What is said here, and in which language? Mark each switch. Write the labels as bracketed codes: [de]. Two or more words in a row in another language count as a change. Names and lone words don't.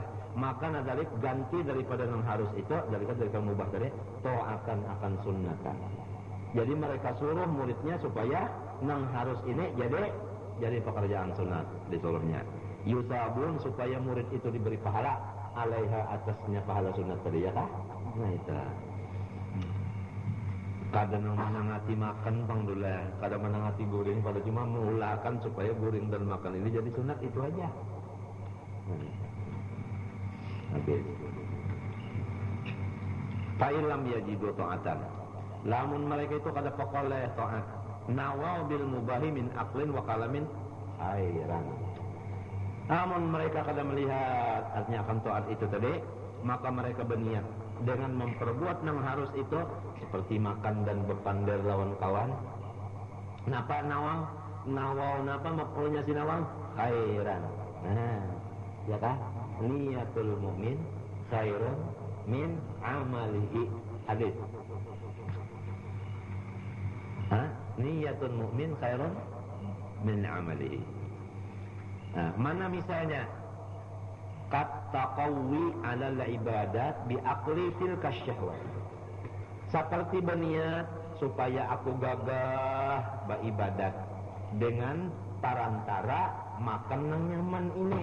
[bjn] Maka dzalik ganti daripada yang harus itu dari mubah tadi ta'atan akan sunnatan. Jadi mereka suruh muridnya supaya yang harus ini jadi pekerjaan sunat disuruhnya. Yusabun supaya murid itu diberi pahala alaiha atasnya pahala sunat tadi ya kah? Nah itu. Kadang menangati makan bang dulu, kadang menangati guring pada cuma mengulahkan supaya guring dan makan ini jadi sunat itu aja. [ar] Habis. Fa'ilam yajidu ta'atan. [bjn] Lamun mereka itu kada pokoleh ta'at. [ar] Nawaw bil mubahi min aqlin wa kalamin khairan. [bjn] Namun mereka kada melihat artinya akan taat itu tadi, maka mereka berniat dengan memperbuat yang harus itu seperti makan dan berpandar lawan kawan. Napa nawang? Nawaw napa makulnya si nawang? [ar] Khairan. Nah, [bjn] ya kan? [ar] Niyatul mu'min khairun min amalihi. [bjn] Hadis. [ar] Niyatul mu'min khairun min amalihi. [bjn] Nah, mana misalnya [ar] kattaqawi 'alal ibadat bi aqli tilka syahwat. [bjn] Seperti berniat supaya aku gagah beribadat dengan parantara makan yang nyaman ini.